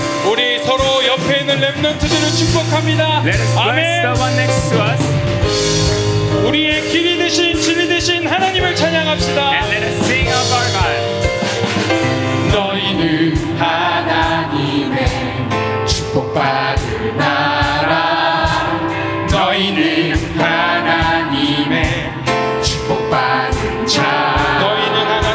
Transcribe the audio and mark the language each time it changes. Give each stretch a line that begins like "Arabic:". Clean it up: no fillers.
Korean: 우리 서로 옆에 있는 렘넌트들을 축복합니다.
English: Let us bless
Korean: 아멘.
English: the one next to us
Korean: 우리의 길이 되신 진리 되신 하나님을 찬양합시다.
English: and let us sing of our God.
Korean: 너희는 하나님의 축복받은 나라 너희는 하나님의 축복받은 자 너희는